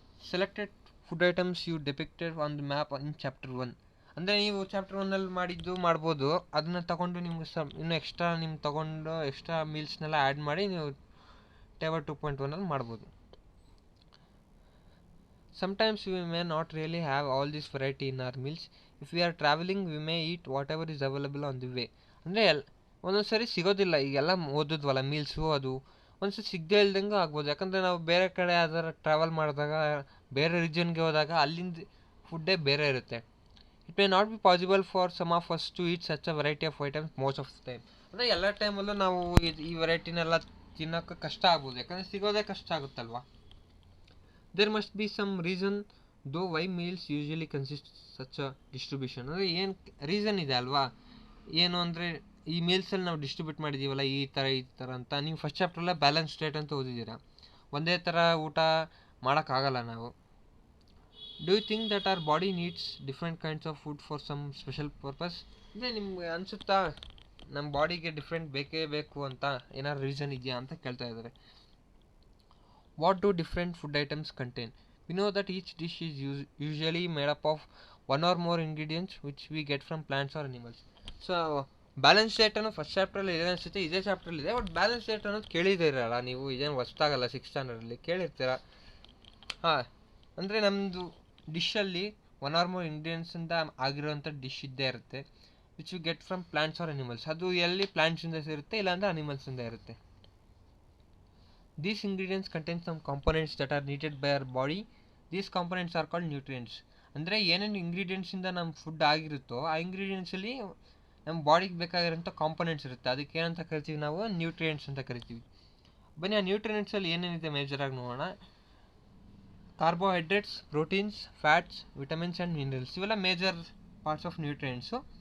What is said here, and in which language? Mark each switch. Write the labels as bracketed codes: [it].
[en] Selected food items you depicted on the map in chapter 1. [kn] ಅಂದರೆ ನೀವು chapter 1ಅಲ್ಲಿ ಮಾಡಿದ್ದು ಮಾಡ್ಬೋದು. ಅದನ್ನು ತಗೊಂಡು ನಿಮ್ಗೆ ಇನ್ನೂ ಎಕ್ಸ್ಟ್ರಾ ತಗೊಂಡು ಎಕ್ಸ್ಟ್ರಾ ಮೀಲ್ಸ್ನೆಲ್ಲ ಆ್ಯಡ್ ಮಾಡಿ ನೀವು ಟೇಬಲ್ 2.1ಅಲ್ಲಿ ಮಾಡ್ಬೋದು. [en] Sometimes we may not really have all this variety in our meals. If we are traveling, we may eat whatever is available on the way. [kn] ಅಂದರೆ ಒಂದೊಂದು ಸರಿ ಸಿಗೋದಿಲ್ಲ. ಈಗೆಲ್ಲ ಓದಿದ್ವಲ್ಲ ಮೀಲ್ಸು, ಅದು ಒಂದ್ಸರಿ ಸಿಗದೇ ಇಲ್ದಂಗೆ ಆಗ್ಬೋದು. ಯಾಕಂದರೆ ನಾವು ಬೇರೆ ಕಡೆ ಯಾವ್ದಾರು ಟ್ರಾವೆಲ್ ಮಾಡಿದಾಗ, ಬೇರೆ ರೀಜನ್ಗೆ ಹೋದಾಗ ಅಲ್ಲಿಂದ ಫುಡ್ಡೇ ಬೇರೆ ಇರುತ್ತೆ. [en] It may not be possible for some of us to eat such a variety of items most of the time. [kn] ಅಂದರೆ ಎಲ್ಲ ಟೈಮಲ್ಲೂ ನಾವು ಈ ವೆರೈಟಿನೆಲ್ಲ ತಿನ್ನೋಕ್ಕೆ ಕಷ್ಟ ಆಗ್ಬೋದು, ಯಾಕಂದರೆ ಸಿಗೋದೇ ಕಷ್ಟ ಆಗುತ್ತಲ್ವ. [en] There must be some reason though why meals usually consist such a distribution. [kn] ಅಂದರೆ ಏನು ರೀಸನ್ ಇದೆ ಅಲ್ವಾ, ಏನು ಅಂದರೆ ಈ ಮೀಲ್ಸಲ್ಲಿ ನಾವು ಡಿಸ್ಟ್ರಿಬ್ಯೂಟ್ ಮಾಡಿದ್ದೀವಲ್ಲ ಈ ಥರ ಅಂತ. ನೀವು ಫಸ್ಟ್ ಚಾಪ್ಟ್ರಲ್ಲೇ ಬ್ಯಾಲೆನ್ಸ್ ಡಯಟ್ ಅಂತ ಓದಿದ್ದೀರಾ. ಒಂದೇ ಥರ ಊಟ ಮಾಡೋಕ್ಕಾಗಲ್ಲ ನಾವು. [en] Do you think that our body needs different kinds of food for some special purpose? [kn] ಅಂದರೆ ನಿಮ್ಗೆ ಅನಿಸುತ್ತಾ ನಮ್ಮ ಬಾಡಿಗೆ ಡಿಫ್ರೆಂಟ್ ಬೇಕೇ ಬೇಕು ಅಂತ ಏನಾದ್ರು ರೀಸನ್ ಇದೆಯಾ ಅಂತ ಕೇಳ್ತಾ ಇದ್ದಾರೆ. [en] What do different food items contain? We know that each dish is usually made up of one or more ingredients which we get from plants or animals. [kn] So balance diet ಅನ್ನೋ first ಚಾಪ್ಟ್ರಲ್ಲಿ ಇದೆ ಅನಿಸುತ್ತೆ, ಇದೇ ಚಾಪ್ಟ್ರಲ್ಲಿ ಇದೆ. But balance diet ಅನ್ನೋದು ಕೇಳಿದ್ದೀರಲ್ಲ ನೀವು, ಇದೇನು ಹೊಸ್ತಾಗಲ್ಲ, 6th ಸ್ಟ್ಯಾಂಡರ್ಡಲ್ಲಿ ಕೇಳಿರ್ತೀರ. ಹಾಂ, ಅಂದರೆ ನಮ್ಮದು ಡಿಶಲ್ಲಿ ಒನ್ ಆರ್ ಮೋರ್ ಇಂಗ್ರೀಡಿಯೆಂಟ್ಸಿಂದ ಆಗಿರೋವಂಥ ಡಿಶ್ ಇದ್ದೇ ಇರುತ್ತೆ, [en] Which we get from plants or animals. [kn] ಅದು ಎಲ್ಲಿ ಪ್ಲಾಂಟ್ಸಿಂದ ಇರುತ್ತೆ, ಇಲ್ಲಾಂದರೆ ಅನಿಮಲ್ಸಿಂದ ಇರುತ್ತೆ. [en] These ingredients contain some components that are needed by our body. These components are called nutrients. [kn] ಅಂದರೆ ಏನೇನು ಇಂಗ್ರೀಡಿಯೆಂಟ್ಸಿಂದ ನಮ್ಮ ಫುಡ್ ಆಗಿರುತ್ತೋ ಆ ಇಂಗ್ರೀಡಿಯೆಂಟ್ಸಲ್ಲಿ ನಮ್ಮ ಬಾಡಿಗೆ ಬೇಕಾಗಿರೋಂಥ ಕಾಂಪೊನೆಂಟ್ಸ್ ಇರುತ್ತೆ. ಅದಕ್ಕೆ ಏನಂತ ಕರಿತೀವಿ ನಾವು? ನ್ಯೂಟ್ರಿಯೆಂಟ್ಸ್ ಅಂತ ಕರಿತೀವಿ. ಬನ್ನಿ ಆ ನ್ಯೂಟ್ರಿಯೆಂಟ್ಸಲ್ಲಿ ಏನೇನಿದೆ ಮೇಜರಾಗಿ ನೋಡೋಣ. [en] Carbohydrates, proteins, fats, vitamins and minerals, ಇವೆಲ್ಲ major parts of nutrients.